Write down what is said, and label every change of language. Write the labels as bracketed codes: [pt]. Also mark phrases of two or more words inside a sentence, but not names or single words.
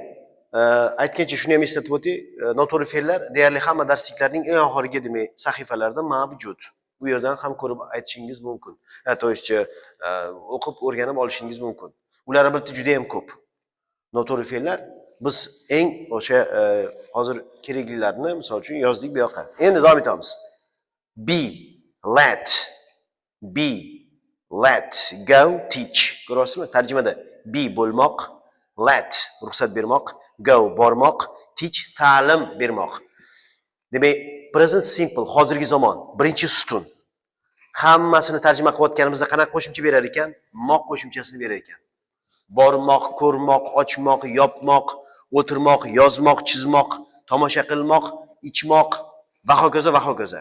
[uz] Aytgancha shuni ham eslatib o'tay, noto'g'ri fe'llar deyarli hamma darsliklarning eng oxirgi demak sahifalarida mavjud. Bu yerdan ham ko'rib aytishingiz mumkin. [ru] То есть [uz] o'qib o'rganib olishingiz mumkin. Ular albatta juda ham ko'p. Noto'g'ri fe'llar biz eng o'sha hozir keraklilarini misol uchun yozdik bu yoqqa. Endi davom etamiz. [en] Be, let, go, teach. [uz] Ko'ryapsizmi? Tarjimada be bo'lmoq, let ruxsat bermoq, go bormoq, teach ta'lim bermoq. Demak, [en] present simple [uz] hozirgi zamon birinchi ustun. Hammasini tarjima qilayotganimizda qanaqa qo'shimcha berar ekan? Moq qo'shimchasini berar ekan. Bormoq, ko'rmoq, ochmoq, yopmoq, o'tirmoq, yozmoq, chizmoq, tomosha qilmoq, ichmoq va hokazo va hokazo.